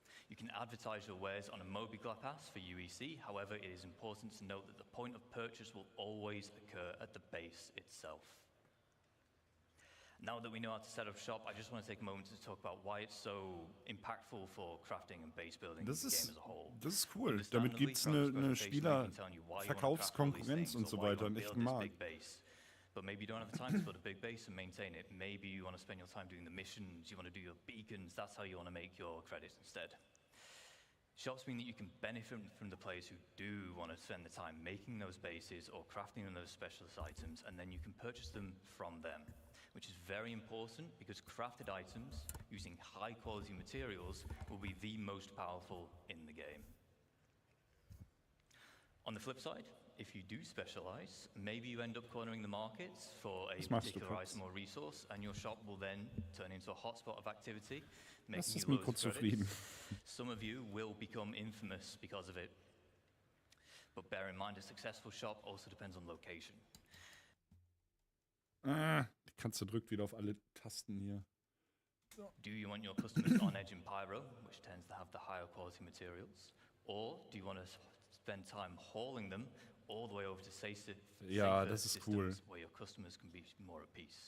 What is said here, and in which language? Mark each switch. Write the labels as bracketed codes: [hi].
[en] You can advertise your wares on a MobiGla pass for UEC. However, it is important to note that the point of purchase will always occur at the base itself. Now that we know how to set up shop, I just want to take a moment to talk about why it's so impactful for crafting and base building the game as a whole. [de] Das ist cool. Damit gibt es eine Spieler-Verkaufskonkurrenz und so weiter, einen echten Markt. [en] But maybe you don't have the time to build a big base and maintain it. Maybe you want to spend your time doing the missions, you want to do your beacons, that's how you want to make your credits instead. Shops mean that you can benefit from the players who do want to spend the time making those bases or crafting those specialist items, and then you can purchase them from them, which is very important because crafted items using high quality materials will be the most powerful in the game. On the flip side, if you do specialize, maybe you end up cornering the markets for a particular item or resource, and your shop will then turn into a hotspot of activity, making you loads of credits. Some of you will become infamous because of it. But bear in mind, a successful shop also depends on location. [de] Die Katze drückt wieder auf alle Tasten hier. [en] Do you want your customers on edge in Pyro, which tends to have the higher quality materials? Or do you want to spend time hauling them all the way over to safer systems where your customers can be more at peace?